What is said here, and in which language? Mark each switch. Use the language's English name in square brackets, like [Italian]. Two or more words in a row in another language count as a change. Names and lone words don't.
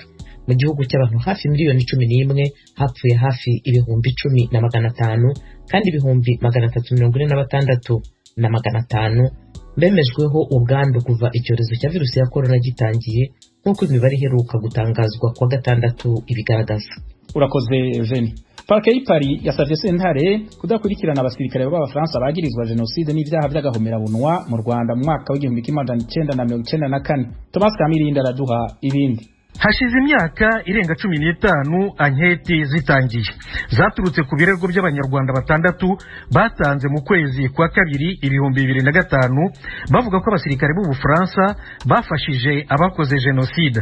[Kinyarwanda] Mu gihugu cy'abantu hafi miliyoni 11 hapfuye hafi 10,500 kandi 346,500 bemejweho ubwandu kuva icyorezo cya virusi ya corona gitangiye, nk'uko imibare iheruka gutangazwa kuwa 6 ibigaragaza. Urakoze Eugene. [Rundi] Parke y'Ipari yasavye sentare kudakurikirana abasirikare b'Abafaransa bagirizwa genocide n'ivyaha by'agahomerabunwa mu Rwanda mu mwaka w'1994. [Kinyarwanda] Thomas Kamirinda araduha ibindi. Hashize imyaka irenga 15 anketi zitangiye zaturutse ku birego by'abanyarwanda 6 batanze mu kwezi kwa kabiri 2005 bavuga ko abasirikare b'u Bufaransa bafashije abakoze genocide.